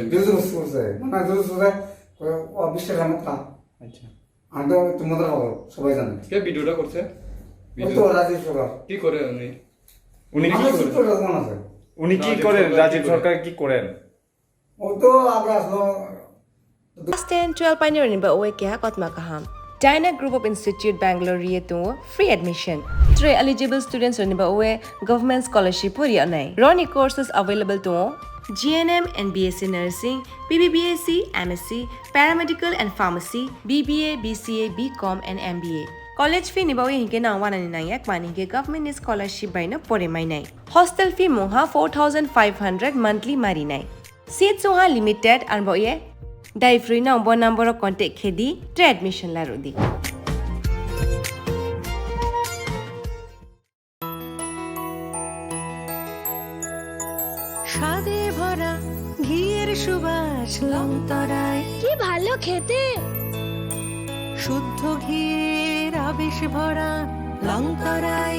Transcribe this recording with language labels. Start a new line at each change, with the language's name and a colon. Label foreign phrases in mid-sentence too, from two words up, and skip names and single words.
Bangla: ডিউজ করছে মানে ডিউজ করে বিশ্বাস আমার কা আচ্ছা আমি তো তোমাদের খবর সবাই জানে কে ভিডিওটা করছে ও তো রাজীব সরকার কি করে উনি উনি কি আমার করেন সূত্র মনে আছে উনি কি করেন রাজীব সরকার কি করেন ও তো আগে আসলো
Kok Borok: Class 10, 12 pioneering ba oe kya kotma kaham. Dyna Group of Institute Bangalore riye to free admission. 3 eligible students ni ba oe
English: government scholarship
Kok Borok: puri anai.
English: Roni courses available to GNM and BSc Nursing, BBBSc, MSc, Paramedical and Pharmacy, BBA, BCA, BCom and MBA. College fee
Kok Borok: ni ba oe hinke na wana ni nai mani ke
English: government scholarship
Kok Borok: bai na pore mai nai.
English: Hostel fee
Kok Borok: moha 4500 monthly mari nai. Seats soha limited and ba oe Dai free na umbo
English: number of contact
Kok Borok: khedi to admission la rodi.
Bangla: স্বাদে ভরা ঘিয়ের সুবাস লংতরায় কি ভালো খেতে, শুদ্ধ ঘিয়ের আবেশ ভরা লংতরায়